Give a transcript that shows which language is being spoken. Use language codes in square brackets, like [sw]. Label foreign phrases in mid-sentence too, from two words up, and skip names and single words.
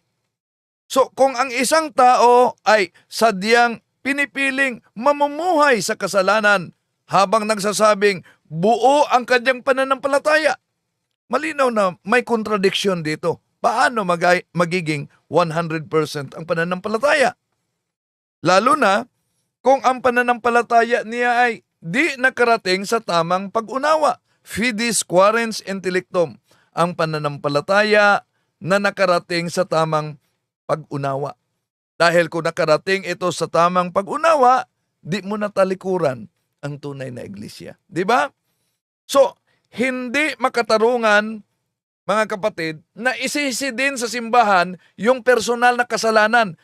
[tl] So kung ang isang tao ay sadyang pinipiling mamumuhay sa kasalanan habang nagsasabing buo ang kanyang pananampalataya, malinaw na may contradiction dito. Paano magiging 100% ang pananampalataya? Lalo na kung ang pananampalataya niya ay di nakarating sa tamang pag-unawa. [la] Fides quaerens intellectum, [tl] ang pananampalataya na nakarating sa tamang pag-unawa. Dahil kung nakarating ito sa tamang pag-unawa, di mo natalikuran ang tunay na iglesia. Di ba? So, hindi makatarungan, mga kapatid, na isisi din sa simbahan yung personal na kasalanan.